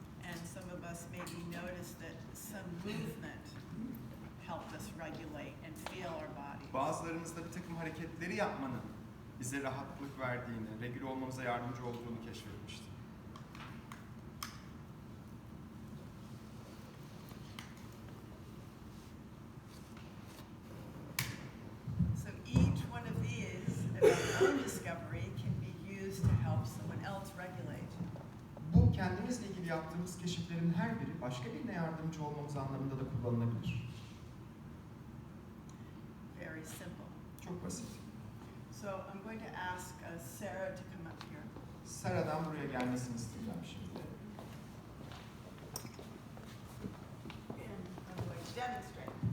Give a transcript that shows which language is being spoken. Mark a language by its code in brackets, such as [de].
[en] And some of us maybe noticed that some movement helped us regulate and feel our bodies. [tr] Bazılarımız da bir takım hareketleri yapmanın bize rahatlık verdiğini, regüle olmamıza yardımcı olduğunu keşfetmişti. [en] So each one of these, of our own discovery, can be used to help someone else regulate. [tr] Bu kendimizle ilgili yaptığımız keşiflerin her biri başka birine yardımcı olmamız anlamında da kullanılabilir. [en] Very simple. [tr] Çok basit. [en] So I'm going to ask Sarah to come up here. [tr] Sara'dan buraya gelmesini isteyeceğim şimdi. [en] And I'm going to demonstrate.